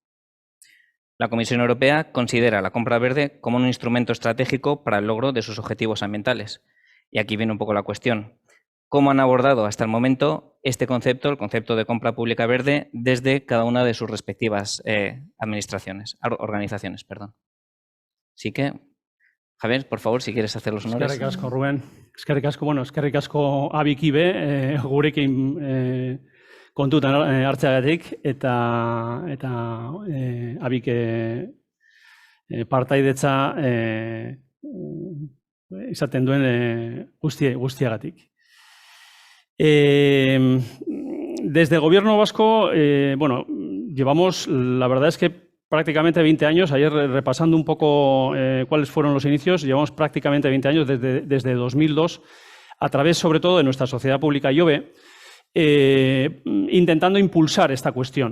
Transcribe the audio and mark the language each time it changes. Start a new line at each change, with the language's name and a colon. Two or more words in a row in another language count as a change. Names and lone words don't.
Spanish: La Comisión Europea considera la compra verde como un instrumento estratégico para el logro de sus objetivos ambientales. Y aquí viene un poco la cuestión. ¿Cómo han abordado hasta el momento este concepto, el concepto de compra pública verde, desde cada una de sus respectivas organizaciones? Así que, Javier, por favor, si quieres hacer los honores.
Basque: Eskerrik asko, Rubén. Eskerrik asko AVIC IB, gurekin kontutan hartzeagatik eta AVIC partaidetza izaten duen guztiagatik.
Spanish: Desde el Gobierno vasco, llevamos, la verdad es que prácticamente 20 años, ayer repasando un poco cuáles fueron los inicios, llevamos prácticamente 20 años desde 2002, a través sobre todo de nuestra sociedad pública IOBE, intentando impulsar esta cuestión.